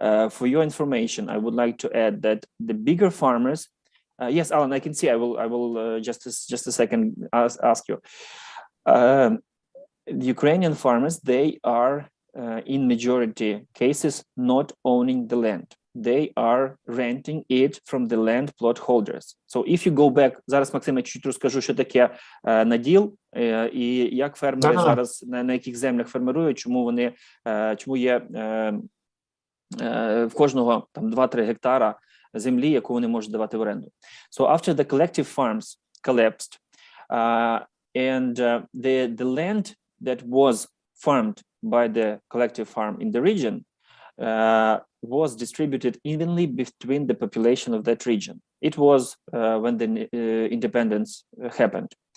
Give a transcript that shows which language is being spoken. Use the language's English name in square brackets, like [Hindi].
[English] For your information, I would like to add that the bigger farmers, yes, Alan, I can see. I will just a second ask you. The Ukrainian farmers, they are in majority cases not owning the land. They are renting it from the land plot holders. So if you go back, [Ukrainian] зараз, Максим, я чуть розкажу, що таке наділ і як фермери зараз, на яких землях фермерують, чому є в кожного там 2-3 гектара землі, яку вони можуть давати в оренду. [English] So after the collective farms collapsed, and the land that was farmed by the collective farm in the region was distributed evenly between the population of that region. It was when the independence happened.